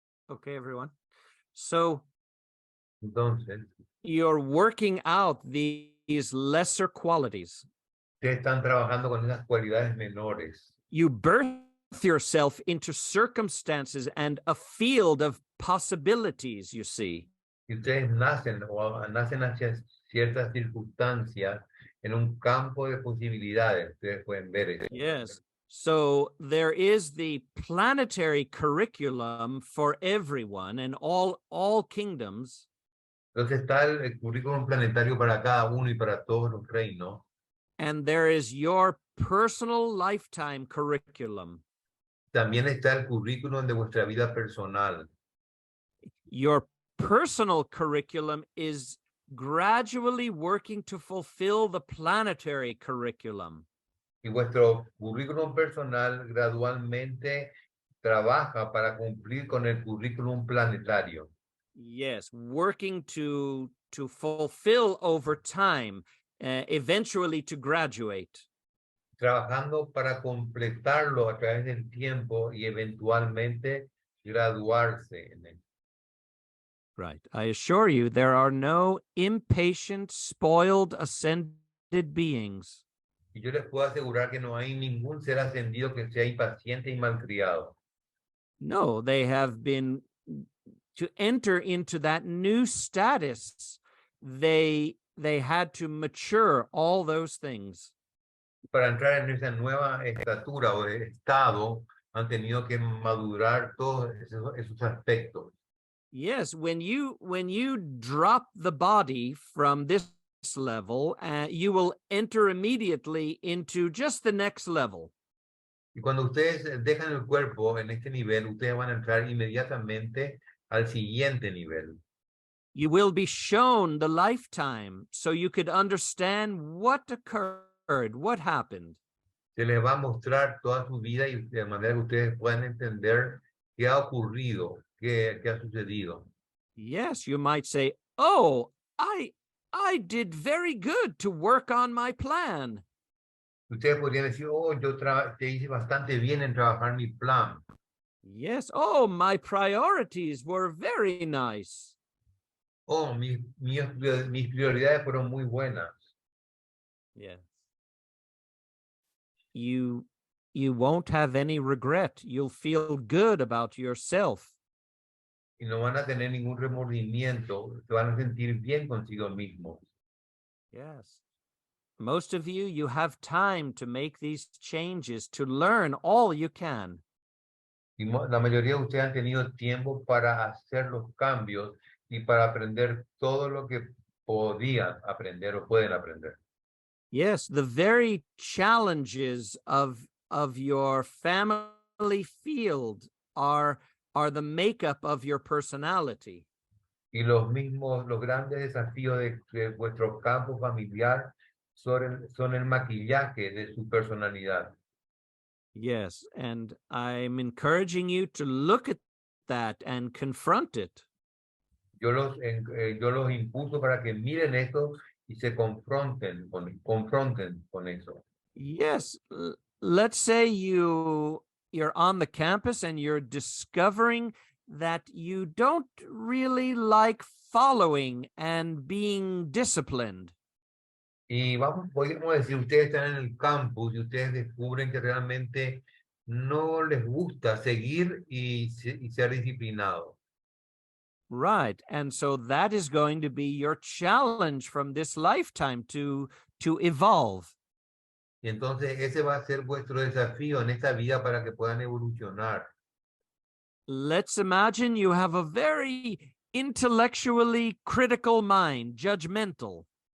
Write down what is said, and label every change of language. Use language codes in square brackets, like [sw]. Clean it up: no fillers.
[en] Okay, everyone. So [es] Entonces, [en] you're working out these lesser qualities. [es] ustedes están trabajando con esas cualidades menores. [en] You birth yourself into circumstances and a field of possibilities, you see. [es] Y ustedes nacen hacia ciertas circunstancias en un campo de posibilidades. Ustedes pueden ver eso. [en] Yes. So there is the planetary curriculum for everyone and all kingdoms. [es] Entonces está el currículum planetario para cada uno y para todos los reinos. [en] And there is your personal lifetime curriculum. [es] También está el currículum de vuestra vida personal. [en] Your personal curriculum is gradually working to fulfill the planetary curriculum. [es] Y vuestro currículum personal gradualmente trabaja para cumplir con el currículum planetario. [en] Yes, working to fulfill over time eventually to graduate. [es] trabajando para completarlo a través del tiempo y eventualmente graduarse en él. [en] Right. I assure you, there are no impatient, spoiled, ascended beings. [es] Y yo les puedo asegurar que no hay ningún ser ascendido que sea impaciente y malcriado. [en] No, they have been to enter into that new status. They had to mature all those things. [es] Para entrar en esa nueva estatura o estado, han tenido que madurar todos esos aspectos. [en] Yes, when you drop the body from this level, you will enter immediately into just the next level. [es] Y cuando ustedes dejan el cuerpo en este nivel, ustedes van a entrar inmediatamente al siguiente nivel. [en] You will be shown the lifetime so you could understand what occurred, what happened. [es] Se les va a mostrar toda su vida y de manera que ustedes puedan entender qué ha ocurrido, qué ha sucedido. [en] Yes, you might say, "Oh, I did very good to work on my plan." [es] Ustedes podrían decir, oh, yo te hice bastante bien en trabajar mi plan. [en] Yes, oh, my priorities were very nice. [es] Oh, mis prioridades fueron muy buenas. [en] Yes. You won't have any regret. You'll feel good about yourself. [es] Y no van a tener ningún remordimiento, se van a sentir bien consigo mismos. [en] Yes. Most of you have time to make these changes, to learn all you can. [es] Y la mayoría de ustedes han tenido tiempo para hacer los cambios y para aprender todo lo que podían aprender o pueden aprender. [en] Yes, the very challenges of your family field are the makeup of your personality. [es] Y los grandes desafíos de vuestro campo familiar son el maquillaje de su personalidad. [en] Yes, and I'm encouraging you to look at that and confront it. [es] Yo los impulso para que miren esto y se confronten con eso. [en] Yes, let's say you're on the campus and you're discovering that you don't really like following and being disciplined. [es] Y podemos decir, ustedes están en el campus y ustedes descubren que realmente no les gusta seguir y ser disciplinados. [en] Right. And so that is going to be your challenge from this lifetime to evolve. [es] Y entonces ese va a ser vuestro desafío en esta vida para que puedan evolucionar. [en] Let's imagine you have a very intellectually critical mind, judgmental.